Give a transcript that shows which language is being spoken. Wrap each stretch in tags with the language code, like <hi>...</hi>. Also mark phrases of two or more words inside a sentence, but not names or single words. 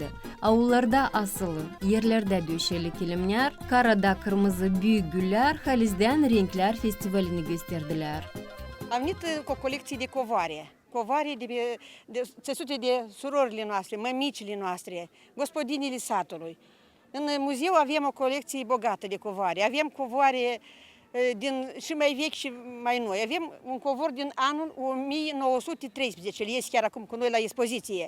<gag>Ağullarda asılı, yerlerde döşeli kilimler, karada kırmızı büyük güller, halizden renkler festivalini gösterdiler.</gag> <ro>Avnit cu colecții de covare. Covare de țesute de surorile noastre, mămicile noastre, gospodinile satului. În muzeu avem o colecție bogată de covare. Avem covare din și mai vechi și mai noi. Avem un covor din anul 1913, el este chiar acum cu noi la expoziție.</ro>